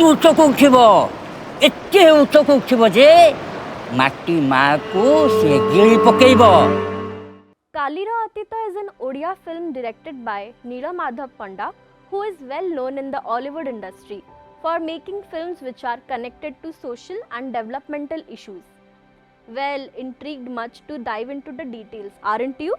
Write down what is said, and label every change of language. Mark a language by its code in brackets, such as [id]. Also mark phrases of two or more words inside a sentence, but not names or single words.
[or] ଉଚ୍ଚକୁ ଉଠିବ, ଏତେ ଉଚ୍ଚକୁ ଉଠିବ ଯେ ମାଟି ମାଆକୁ ସେ ଗିଳି ପକେଇବ। [en] Kalira Atita is an Odia film directed by Nila Madhab Panda, who is well known in the Hollywood industry for making films which are connected to social and developmental issues. Well, intrigued much to dive into the details, aren't you?